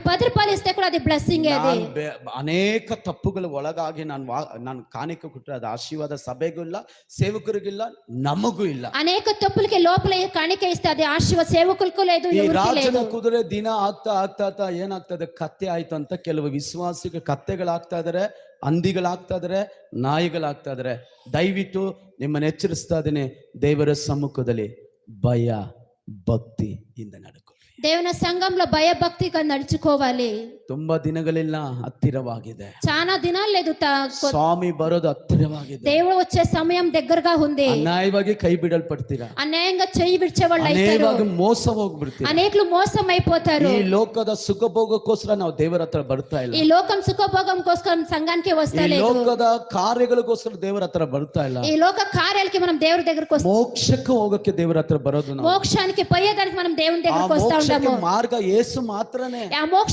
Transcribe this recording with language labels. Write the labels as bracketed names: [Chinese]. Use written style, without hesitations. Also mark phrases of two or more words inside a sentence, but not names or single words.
[Telugu] 10 రూపాయలు ఇస్తే కూడా అది బ్లెస్సింగ్. అది [Kannada] ಅನೇಕ ತಪ್ಪುಗಳ ಒಳಗಾಗಿ ನಾನು ಕಾಣಿಕೆ ಕೊಟ್ಟರೆ ಅದು ಆಶೀರ್ವಾದ ಸಭೆಗೂ ಇಲ್ಲ, ಸೇವಕರಿಗೂ ಇಲ್ಲ, ನಮಗೂ ಇಲ್ಲ. [Telugu] అనేక తప్పులకి లోపల కాಣಿಕೆ ఇస్తే అది ఆశీర్వాద సేవకులకు లేదు, [Kannada] ಈ [Telugu] ఎవరికీ [Kannada] ರಾಜನ [Telugu] లేదు. [Kannada] ಕುದುರೆ ದಿನ ಆಗ್ತಾ ಏನಾಗ್ತದೆ, ಕತ್ತೆ ಆಯ್ತು ಅಂತ ಕೆಲವು ವಿಶ್ವಾಸಿಗೆ ಕತ್ತೆಗಳಾಗ್ತಾ ಇದಾರೆ, ಹಂದಿಗಳಾಗ್ತಾ ಇದಾರೆ, ನಾಯಿಗಳಾಗ್ತಾ ಇದಾರೆ. ದಯವಿಟ್ಟು ನಿಮ್ಮನ್ನು ಎಚ್ಚರಿಸ್ತಾ ಇದ್ದೀನಿ, ದೇವರ ಸಮ್ಮುಖದಲ್ಲಿ ಭಯ ಭಕ್ತಿಯಿಂದ ನಡ್ಕೊ. [Telugu] దేవుని సంఘంలో భయభక్తిగా నడుచుకోవాలి. [Kannada] ತುಂಬಾ ದಿನಗಳಿಲ್ಲ, ಹತ್ತಿರವಾಗಿದೆ. [Telugu] చాలా దినాలు లేదు, [Kannada] ಸ್ವಾಮಿ ಬರೋದು ಹತ್ತಿರವಾಗಿದೆ. [Telugu] దేవుడు వచ్చే సమయం దగ్గరగా ఉంది. [Kannada] ಅನ್ಯಾಯವಾಗಿ ಕೈ ಬಿಡಲ್ಪಡ್ತೀರಾ, [Telugu] అన్యాయంగా చెయ్యి విడిచేవాళ్ళు అవుతారు, [Kannada] ಅನ್ಯಾಯವಾಗಿ ಮೋಸ ಹೋಗ್ಬಿಡ್ತೀರಾ. [Telugu] అనేకులు మోసం అయిపోతారు. [Kannada] ಈ ಲೋಕದ ಸುಖಭೋಗಕ್ಕೋಸ್ಕರ ನಾವು ದೇವರ ಹತ್ರ ಬರ್ತಾ ಇಲ್ಲ. [Telugu] ఈ లోకం సుఖభోగం కోసం సంఘానికి [Kannada] ಈ [Telugu] వస్తలేదు. [Kannada] ಲೋಕದ ಕಾರ್ಯಗಳಿಗೋಸ್ಕರ ದೇವರ ಹತ್ರ ಬರ್ತಾ ಇಲ್ಲ. [Telugu] ఈ లోక కార్యాలకి మనం దేవుడి దగ్గరకు వస్తాం. [Kannada] ಮೋಕ್ಷಕ್ಕೆ ಹೋಗಕ್ಕೆ ದೇವರ ಹತ್ರ ಬರೋದು ನಾವು. [Telugu] మోక్షానికి పోయేదానికి మనం దేవుని దగ్గరకు వస్తా ఉంటాము. [Kannada] ಮಾರ್ಗ ಯೇಸು ಮಾತ್ರನೇ. [Telugu] ఆ మోక్ష